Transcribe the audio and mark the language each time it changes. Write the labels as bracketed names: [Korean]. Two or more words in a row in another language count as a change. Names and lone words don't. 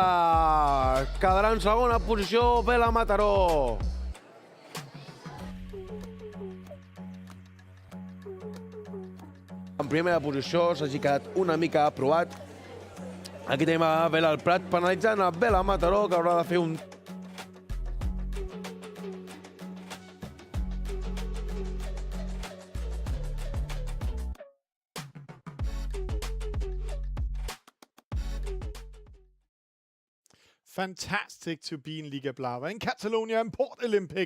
[Catalan] Quedarà en segona posició Vela Mataró. En primera posició s'hagi quedat una mica aprovat. Aquí tenim a Vela al Prat penalitzant a Vela Mataró, que haurà de fer un... [English] Fantastic to be in Liga Blava in Catalonia and Port Olympic.